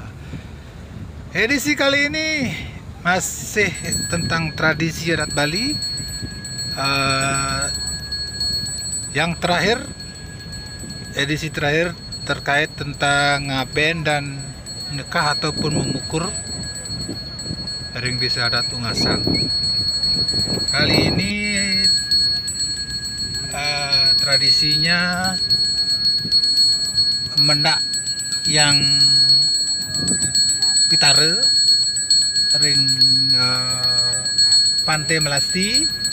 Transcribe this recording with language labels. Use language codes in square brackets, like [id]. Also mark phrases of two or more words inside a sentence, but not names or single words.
[id] Edisi kali ini masih tentang tradisi adat Bali. Yang terakhir, edisi terakhir terkait tentang ngaben dan nikah ataupun memukur ring desa adat Tungasang. Kali ini tradisinya mendak yang pitare ring Pantai Melasti.